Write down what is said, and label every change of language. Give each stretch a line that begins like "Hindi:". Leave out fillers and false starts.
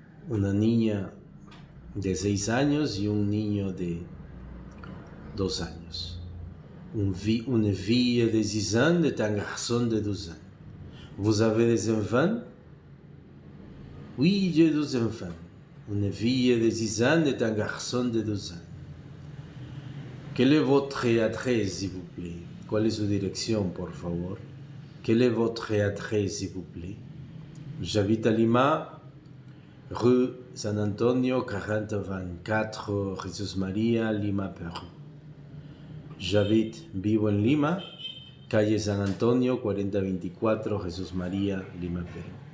Spanish: Una niña de 6 años y un niño de 2 años.
French: Une fille de 6 ans et un garçon de 12 ans. Vous avez des enfants? Oui, j'ai deux enfants. Une fille de 6 ans et un garçon de 12 ans. Quelle est votre adresse, s'il vous plaît?
Spanish: ¿Cuál es su dirección, por favor?
French: Quelle est votre adresse, s'il vous plaît? J'habite à Lima, rue San Antonio, 4024, Jesús María, Lima, Perú.
Spanish: Vivo en Lima, calle San Antonio, 4024, Jesús María, Lima, Perú.